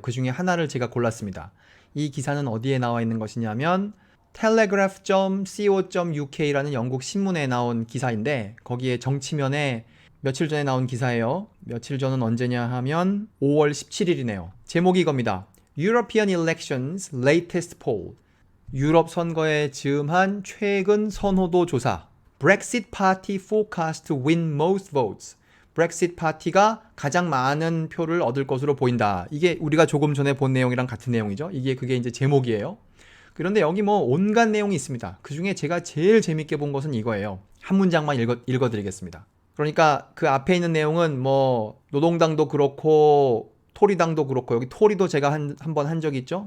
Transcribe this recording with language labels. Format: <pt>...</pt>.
<ko>그 중에 하나를 제가 골랐습니다. 이 기사는 어디에 나와 있는 것이냐면 telegraph.co.uk라는 영국 신문에 나온 기사인데, 거기에 정치면에 며칠 전에 나온 기사예요. 며칠 전은 언제냐 하면 5월 17일이네요. 제목이 이겁니다.</ko> <en>European Elections Latest Poll.</en> <ko>유럽 선거에 즈음한 최근 선호도 조사.</ko> <en>Brexit Party forecast to win most votes.</en> <ko>브렉시트 파티가 가장 많은 표를 얻을 것으로 보인다. 이게 우리가 조금 전에 본 내용이랑 같은 내용이죠. 그게 이제 제목이에요. 그런데 여기 뭐 온갖 내용이 있습니다. 그 중에 제가 제일 재밌게 본 것은 이거예요. 한 문장만 읽어드리겠습니다. 그러니까 그 앞에 있는 내용은 뭐 노동당도 그렇고 토리당도 그렇고, 여기 토리도 제가 한번 한 적이 있죠.</ko>